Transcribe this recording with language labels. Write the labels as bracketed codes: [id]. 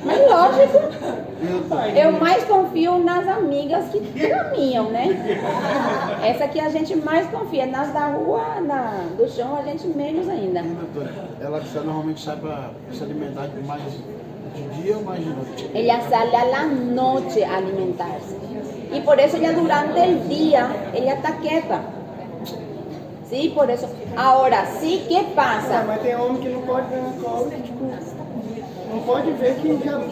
[pt] Mas lógico, eu mais confio nas amigas que caminham, né? Essa que a gente mais confia, nas da rua, do chão, a gente menos ainda. Doutora, ela normalmente sai para se alimentar mais de dia ou mais de noite? [es] Ella sale a la noche a alimentarse. Y por eso ya durante el día, ella está quieta. Sí, por eso. Ahora, sí, ¿qué pasa? [pt] Mas tem homem que não pode ver na cobra, tipo, não pode ver que já.